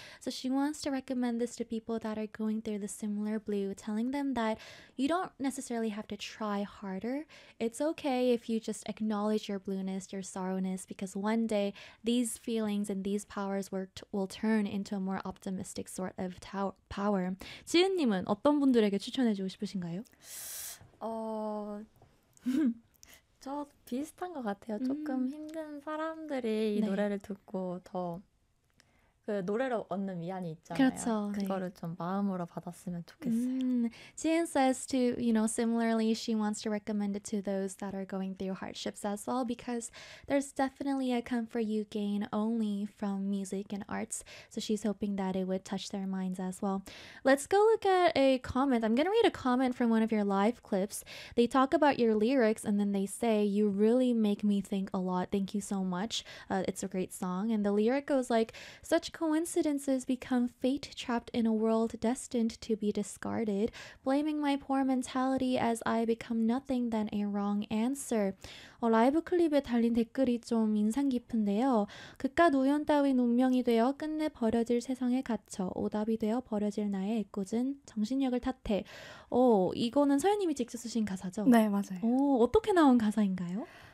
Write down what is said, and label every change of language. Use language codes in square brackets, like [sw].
[en] So she wants to recommend this to people that are going through the similar blue, telling them that you don't necessarily have to try harder. It's okay if you just acknowledge your blueness, your sorrowness, because one day these feelings and these powers will turn into a more optimistic sort of power. [ko] 지은님은 어떤 분들에게 추천해주고 싶으신가요? 저 비슷한 것 같아요. 조금 힘든 사람들이 이 네. 노래를 듣고 더 그 노래로 얻는 위안이 있잖아요. 그렇죠. 그거를 네. 좀 마음으로 받았으면 좋겠어요. [en] Jian says to, you know, similarly, she wants to recommend it to those that are going through hardships as well, because there's definitely a comfort you gain only from music and arts. So she's hoping that it would touch their minds as well. Let's go look at a comment. I'm going to read a comment from one of your live clips. They talk about your lyrics and then they say, "You really make me think a lot. Thank you so much. It's a great song." And the lyric goes like, "Such coincidences become fate trapped in a world destined to be discarded, blaming my poor mentality as I become nothing than a wrong answer." [ko] 라이브 클립에 달린 댓글이 좀 인상 깊은데요. 그깟 우연 따윈 운명이 되어 끝내 버려질 세상에 갇혀 오답이 되어 버려질 나의 애꿎은 정신력을 탓해. 이거는 서현님이 직접 쓰신 가사죠? 네, 맞아요. 어떻게 나온 가사인가요?